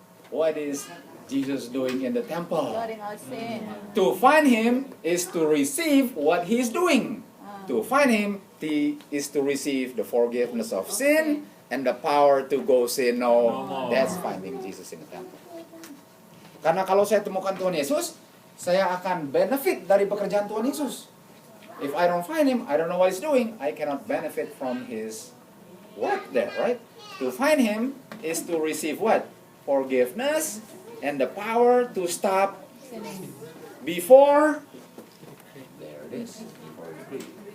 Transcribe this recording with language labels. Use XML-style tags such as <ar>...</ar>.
<en>What is Jesus doing in the temple? Blotting out sin. To find Him is to receive what He's doing. To find Him is to receive the forgiveness of sin and the power to go sin no. No more. That's finding Jesus in the temple.</en> <id>Karena kalau saya temukan Tuhan Yesus, saya akan benefit dari pekerjaan Tuhan Yesus.</id> <en>If I don't find Him, I don't know what He's doing. I cannot benefit from His work there, right? To find Him is to receive what? Forgiveness and the power to stop before. There it is. Before decree.</en>